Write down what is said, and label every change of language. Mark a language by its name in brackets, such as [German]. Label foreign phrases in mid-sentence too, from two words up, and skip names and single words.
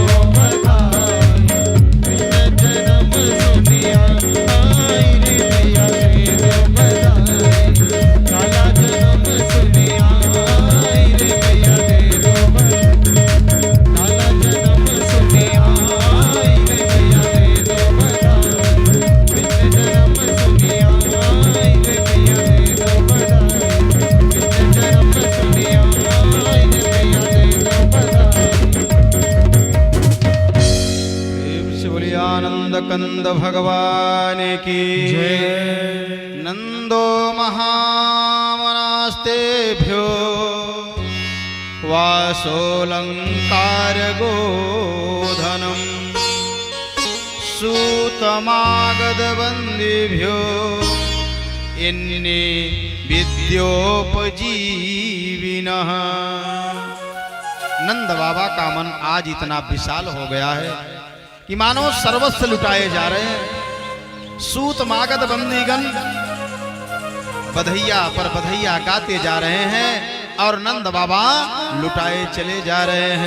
[Hindi] बधाई, जन्म सुनिया रे मैया दे दो बधाई, काला जन्म सुनिया रे मैया दे दो बधाई, काला जन्म सुनिया रे मैया दे दो बधाई, कृष्ण जन्म सुनिया रे मैया दे दो बधाई, कृष्ण जन्म सुनिया रे मैया दे दो बधाई। प्रेम से बोलिए आनंद कंद भगवान की जय। [Sanskrit] नंदो महामनास्तेभ्यो वासोऽलङ्कार गोधनम् सूतमागधवन्देभ्यो इन्ने विद्योपजीविनः। [Hindi] नंद बाबा का मन आज इतना विशाल हो गया है कि मानो सर्वस्व लुटाए जा रहे हैं। सूत मागध बंदीगण बधैया पर बधैया गाते जा रहे हैं और नंद बाबा लुटाए चले जा रहे हैं।